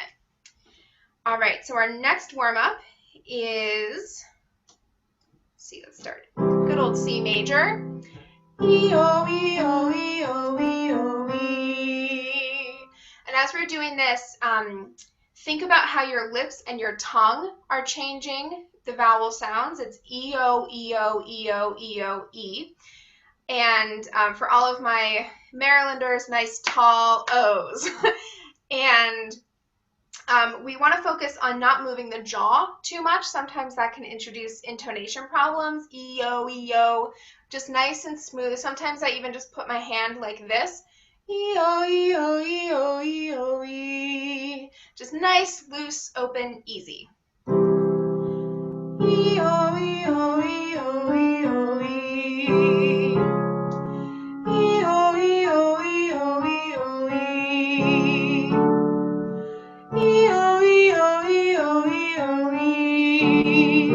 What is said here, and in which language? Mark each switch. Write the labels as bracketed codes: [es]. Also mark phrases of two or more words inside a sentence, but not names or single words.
[en] All right, so our next warm-up is, let's start. Good old C major. E-O, E-O, E-O, E-O, E. And as we're doing this, think about how your lips and your tongue are changing the vowel sounds. It's E-O, E-O, E-O, E-O, E. And for all of my Marylanders, nice tall O's. And We want to focus on not moving the jaw too much. Sometimes that can introduce intonation problems. E-O, E-O, just nice and smooth. Sometimes I even just put my hand like this. E-O, E-O, E-O, E-O, E. Just nice, loose, open, easy. E-O, E-O, E-O, E-O, E. E-O, E-O, E-O, E-O, E. E-O, E-O, E-O, E-O, E.